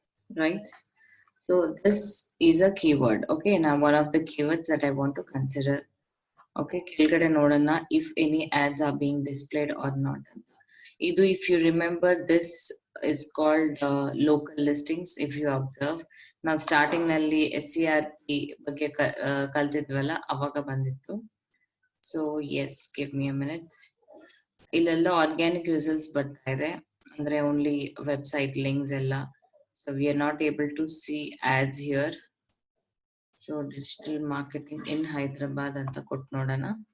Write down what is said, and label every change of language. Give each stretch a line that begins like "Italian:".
English: Right. So this is a keyword. Okay, now one of the keywords that I want to consider. Okay,
Kannada: ಕೆಳಗಡೆ ನೋಡೋಣ
English: if any ads are being displayed or not.
Kannada: ಇದು
English: if you remember, this is called local listings. If you observe,
Kannada: ನಾವು starting ನಲ್ಲಿ SERP ಬಗ್ಗೆ ಕಲ್ತಿದ್ವಲ್ಲ, ಅವಾಗ ಬಂದಿತ್ತು.
English: So yes, give me a minute.
Kannada: ಇಲ್ಲೆಲ್ಲ organic results ಬರ್ತಾ ಇದೆ, ಅಂದ್ರೆ ಓನ್ಲಿ ವೆಬ್ಸೈಟ್ ಲಿಂಕ್ಸ್ ಎಲ್ಲ.
English: So we are not able to see ads here. So digital marketing in Hyderabad anta
Kannada: ಕೊಟ್ಟು ನೋಡೋಣ.